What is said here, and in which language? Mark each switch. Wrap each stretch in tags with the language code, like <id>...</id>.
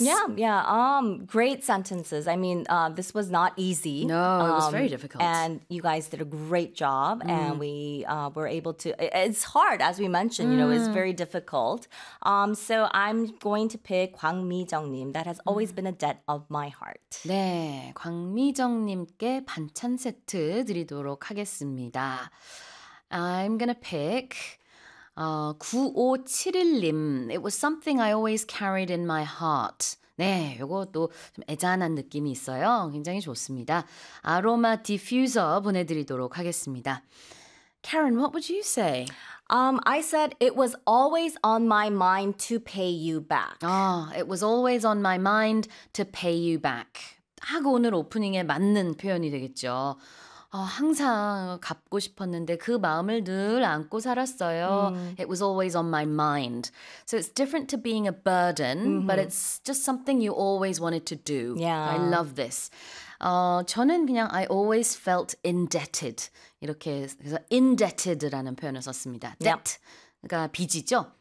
<en>Yeah, yeah. Great sentences. I mean, this was not easy. No, it was very difficult. And you guys did a great job, and we were able to, it's hard, as we mentioned, you know, it's very difficult. So I'm going to pick 광미정님. That has always been a debt of my heart.</en> <ko>네, 광미정님께 반찬 세트 드리도록 하겠습니다.</ko> <en>I'm going to pick 9571님. It was something I always carried in my heart.</en> <ko>네, 이것도 좀 애잔한 느낌이 있어요. 굉장히 좋습니다. 아로마 디퓨저 보내드리도록 하겠습니다.</ko> <en>Karen, what would you say? I said it was always on my mind to pay you back. It was always on my mind to pay you back.</en> <ko>딱 오늘 오프닝에 맞는 표현이 되겠죠. 항상 갚고 싶었는데 그 마음을 늘 안고 살았어요.</ko> <en>It was always on my mind. So it's different to being a burden, but it's just something you always wanted to do. Yeah. I love this.</en> <ko>저는 그냥</ko> <en>I always felt indebted.</en> <ko>이렇게 그래서 indebted라는 표현을 썼습니다. debt가 빚이죠.</ko>